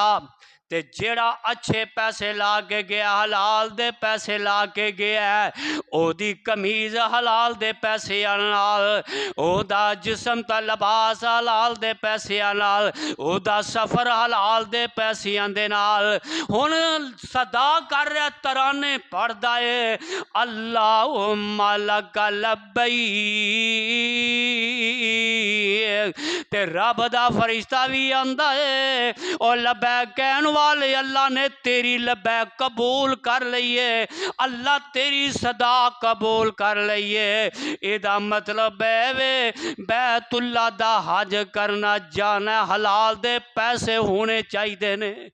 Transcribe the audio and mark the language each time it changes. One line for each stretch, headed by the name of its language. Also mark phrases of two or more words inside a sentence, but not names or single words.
Punjabi: تے جیہڑا اچھے پیسے لا کے گیا، حلال دے پیسے لا کے گیا، اوہدی قمیض حلال دے پیسے نال، اوہدا جسم تا لباس حلال دے پیسے نال، اوہدا سفر حلال دے پیسیاں دے نال. ہن صدا کر رہا ترانے پڑھدا ہے
Arabic: اللهم لك لبيك,
Punjabi: تے رب دا فرشتہ بھی آندا ہے اور لبیک کہن والے اللہ نے تیری لبیک قبول کر لئیے، اللہ تیری صدا قبول کر لئیے. ایہدا مطلب ہے وے بیت اللہ دا حج کرنا جانا، حلال دے پیسے ہونے چاہیے نیں.